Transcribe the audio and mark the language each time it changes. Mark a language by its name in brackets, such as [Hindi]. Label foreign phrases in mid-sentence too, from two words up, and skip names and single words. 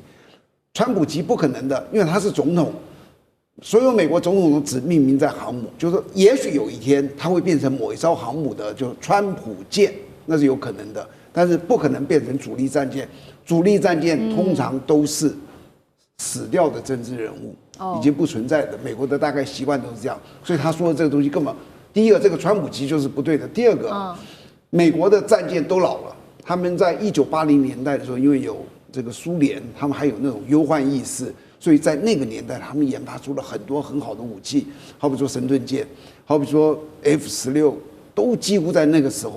[Chinese] 川普級不可能的，因為他是總統，所有美國總統都只命名在航母，就是說也許有一天他會變成某一艘航母的，就川普艦，那是有可能的，但是不可能變成主力戰艦。主力戰艦通常都是死掉的政治人物，已經不存在的。美國的大概習慣都是這樣，所以他說的這個東西根本，第一個這個川普級就是不對的，第二個，美國的戰艦都老了。他們在1980年代的時候，因為有這個蘇聯，他們還有那種憂患意識，所以在那個年代，他們研發出了很多很好的武器，好比說神盾艦，好比說 F-16，都幾乎在那個時候。